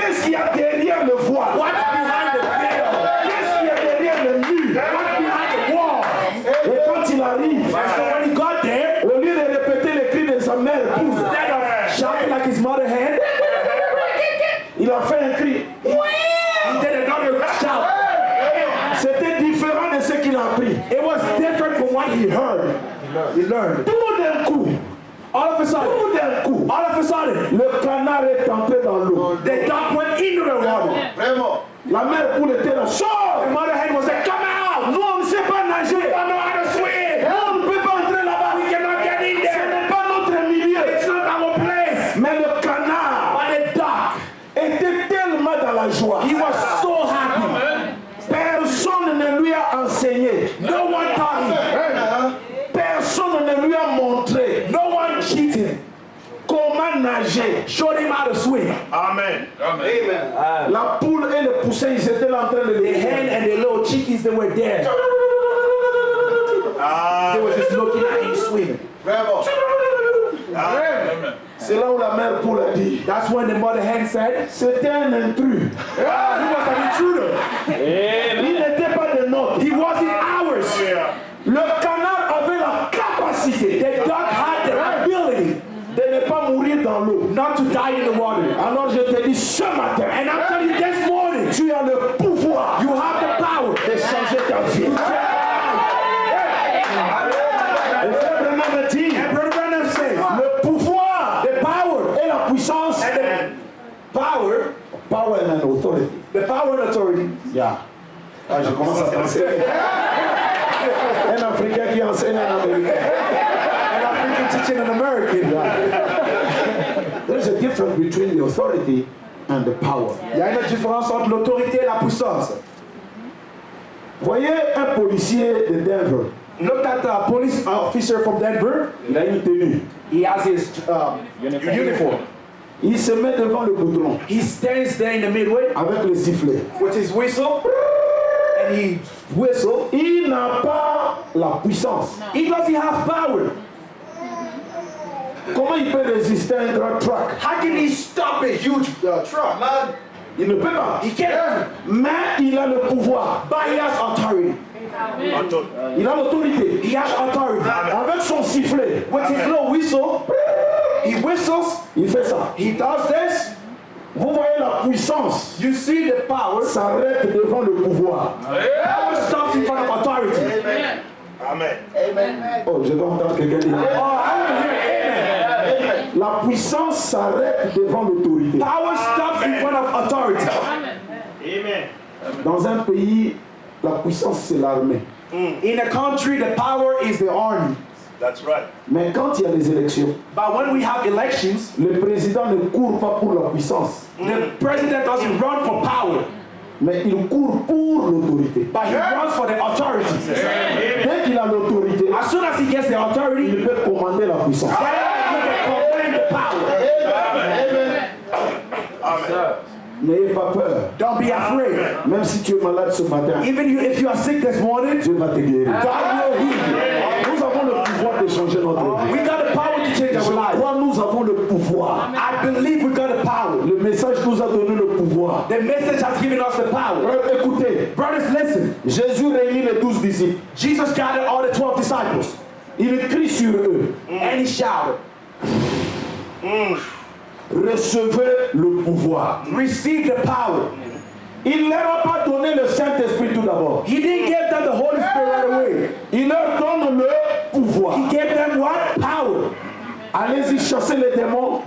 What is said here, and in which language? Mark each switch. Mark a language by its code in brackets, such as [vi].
[fr] Qu'est-ce qu'il y a derrière le voile? [en] What's behind the veil? [fr] Qu'est-ce qu'il y a derrière le mur? [en] What's behind the wall? [fr] Et quand il arrive, [en] And so when he got there, [fr] au lieu de répéter les cris de sa mère épouse, [en] instead of shouting like his mother had, [fr] il a fait un cri. [en] he did another shout. [fr] C'était différent de ce qu'il a appris. [en] It was different from what he heard. He learned. [fr] Tout d'un coup, [en] All of a sudden, [fr] tout d'un coup, [en] all of a sudden, [fr] le canard est entré dans l'eau. [en] the dog went into the water. [fr] La mère poule était là. Sors! [en] The mother hen was like, come out! [fr] Nous, on ne sait pas nager. [en] We don't know how to swim. [fr] Nous, on ne peut pas entrer là-bas. [en] We cannot get in [fr] Ce [en] there. [fr] n'est pas notre milieu. [en] It's not our place. [fr] Mais le canard [en] But the dog, [fr] était tellement dans la joie. [en] he was so happy. [fr] Personne ne lui a enseigné. [en] No one taught him. [fr] Personne ne lui a montré [en] No one cheated him. [fr] comment nager. [en] Showed him how to swim. Amen. [fr] La poule et le poussin, ils étaient là en train de [en] The [fr] le [en] hen and the little chickies, they were there. They were just looking at him swimming. [fr] C'est là où la mère poule a dit, [en] That's when the mother hen said, [fr] c'était un intrus. [en] he was an intruder. [fr] Il n'était pas de nôtre. [en] He wasn't ours. [fr] Le canard avait la capacité [en] The dog had the ability [fr] de ne pas mourir dans l'eau. [en] not to die in the water. [fr] Alors je te dis ce matin, [en] And I'm telling you this morning, [fr] tu as le pouvoir [en] you have the power. [fr] de changer ta vie. Et frère Branham dit, [en] And Brother Branham says, Power, and authority. the power and authority. [fr] Yeah. Ah, je commence à penser. Un Africain qui enseigne un Américain. [en] And African teaching an American. There is a difference between the authority and the power. [fr] Il y a une différence entre l'autorité et la puissance. Voyez un policier de Denver. [en] Look at the police officer from Denver. [fr] Il a une tenue. [en] He has his uniform. [fr] Il se met devant le goudron [en] He stands there in the midway [fr] avec le sifflet. [en] with his whistle, and he whistle. [fr] Il n'a pas la puissance. [en] He doesn't have power. [fr] Comment il peut résister à un grand truck? [en] How can he stop a huge truck? Man, [fr] Il ne peut pas. [en] he can't. [fr] Mais il a le pouvoir. [en] But he has authority. [fr] Il a l'autorité. [en] He has authority. [fr] Avec son sifflet, [en] With his little whistle, he whistles. [fr] il fait ça. [en] He does this. [fr] Vous voyez la puissance [en] You see the power. [fr] s'arrête devant le pouvoir. [en] Power stops in front of authority. Amen. [fr] Oh, je vais entendre quelqu'un dire. [en] Oh, I want to hear amen. [fr] La puissance s'arrête devant l'autorité. [en] Power stops in front of authority. Amen. [fr] Dans un pays, la puissance c'est l'armée. [en] In a country, the power is the army. That's right. [fr] Mais quand il y a des élections, [en] But when we have elections, [fr] le président ne court pas pour la puissance, [en] the president doesn't run for power, [fr] mais il court pour l'autorité. [en] but he runs for the authority. [fr] Dès qu'il a l'autorité, [en] As soon as he gets the authority, [fr] il peut commander la puissance. [en] then he can command the power. Amen. [fr] N'ayez pas peur. [en] Don't be afraid. [fr] Même si tu es malade ce matin, [en] Even if you are sick this morning, [fr] Dieu va te guérir. [en] God will heal you. [fr] Nous avons le pouvoir de changer notre vie. [en] We got the power to change [fr] Je [en] our life. [fr] crois que nous avons le pouvoir. [en] I believe we got the power. [fr] Le message nous a donné le pouvoir. [en] The message has given us the power. [fr] Frères, écoutez, [en] Brothers, listen. [fr] Jésus réunit les 12 disciples. [en] Jesus gathered all the 12 disciples, [fr] Il crie sur eux. [en] and he shouted, [fr] Recevez le pouvoir. [en] receive the power. [fr] Il ne leur a pas donné le Saint-Esprit tout d'abord. [en] He didn't give them the Holy Spirit right away. [fr] Il leur donne le pouvoir. [en] He gave them what? Power. [fr] Allez-y, chassez les démons.